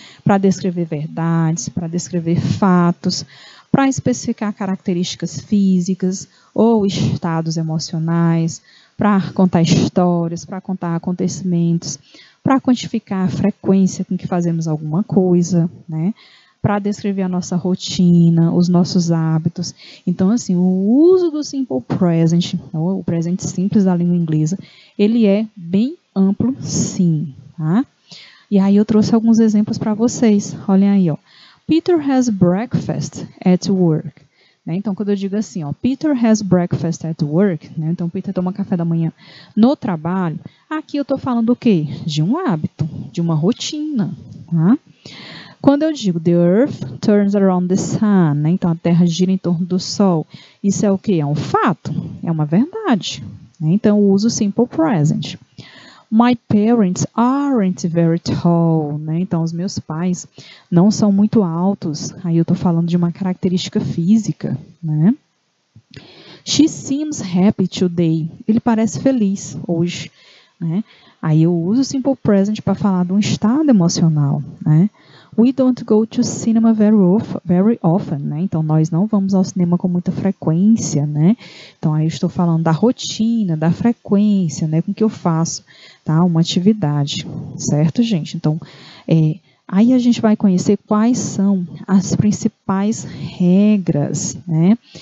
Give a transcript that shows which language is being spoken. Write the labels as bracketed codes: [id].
[pt] para descrever verdades, para descrever fatos, para especificar características físicas ou estados emocionais, para contar histórias, para contar acontecimentos, para quantificar a frequência com que fazemos alguma coisa, né? Para descrever a nossa rotina, os nossos hábitos. Então, assim, o uso do simple present, ou o presente simples da língua inglesa, ele é bem amplo, sim, tá? E aí eu trouxe alguns exemplos para vocês. Olhem aí, ó. [en] Peter has breakfast at work. [pt] Né? Então, quando eu digo assim, ó, [en] Peter has breakfast at work, [pt] né? Então Peter toma café da manhã no trabalho, aqui eu estou falando do quê? De um hábito, de uma rotina, tá? Quando eu digo [en] the earth turns around the sun, [pt] né? Então a Terra gira em torno do Sol, isso é o quê? É um fato, é uma verdade, né? Então eu uso simple present. [en] My parents aren't very tall, né? [pt] Então os meus pais não são muito altos, aí eu estou falando de uma característica física, né? [en] She seems happy today, [pt] ele parece feliz hoje, né? Aí eu uso simple present para falar de um estado emocional, né? [en] We don't go to cinema very often, né? [pt] Então, nós não vamos ao cinema com muita frequência, né? Então, aí eu estou falando da rotina, da frequência, né? Com que eu faço, tá? Uma atividade, certo, gente? Então, aí a gente vai conhecer quais são as principais regras, né?